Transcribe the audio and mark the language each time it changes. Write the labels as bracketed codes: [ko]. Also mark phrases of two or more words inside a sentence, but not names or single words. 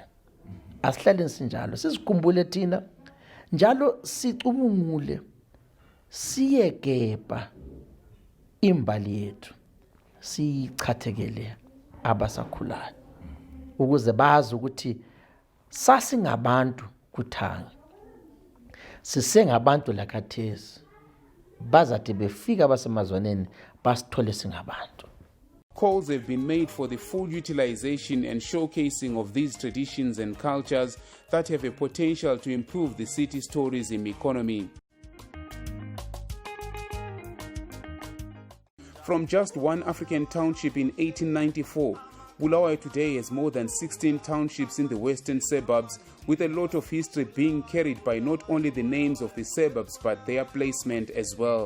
[nd] Asihlale sinjalo, sizikhumbule thina njalo sicubungule siyegebha imbali yethu sichathekele abasakhulayo ukuze bazi ukuthi sasingabantu kuthanga, sisengabantu lakathesi, bazathi befika abasemazwaneni basithole singabantu. [en] Calls have been made for the full utilization and showcasing of these traditions and cultures that have a potential to improve the city's tourism economy. From just one African township in 1894, Bulawayo today has more than 16 townships in the western suburbs, with a lot of history being carried by not only the names of the suburbs but their placement as well.